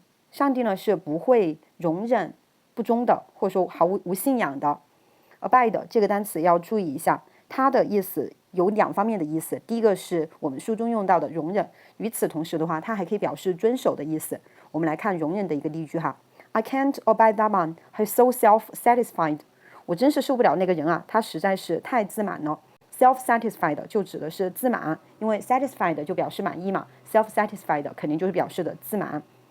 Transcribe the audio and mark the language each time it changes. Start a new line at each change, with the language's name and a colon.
Chinese: 上帝呢是不会容忍不忠的，或者说毫无信仰的。 abide 这个单词要注意一下，它的意思有两方面的意思。第一个是我们书中用到的容忍，与此同时的话，它还可以表示遵守的意思。我们来看容忍的一个例句哈
English: ：I can't abide that man, he's so self-satisfied。
Chinese: 我真是受不了那个人啊，他实在是太自满了。self-satisfied 就指的是自满，因为 satisfied 就表示满意嘛 ，self-satisfied 肯定就是表示的自满。